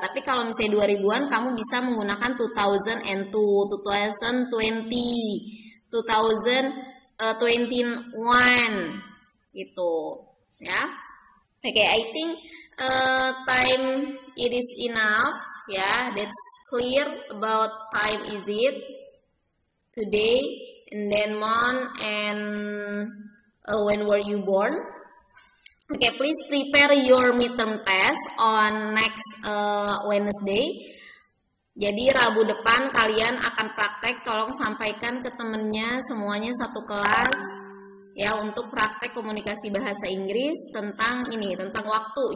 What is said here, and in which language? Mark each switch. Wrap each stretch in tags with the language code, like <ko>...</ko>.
<id>Tapi kalau misalnya 2000-an kamu bisa menggunakan 2002, 2020, 2021 gitu ya.</id> <en>Oke, I think time it is enough ya. That's clear about time is it today, and then month, and when were you born. Okay, please prepare your midterm test on next Wednesday.</en> <id>Jadi Rabu depan kalian akan praktek, tolong sampaikan ke temennya semuanya satu kelas ya, untuk praktek komunikasi bahasa Inggris tentang waktu.</id>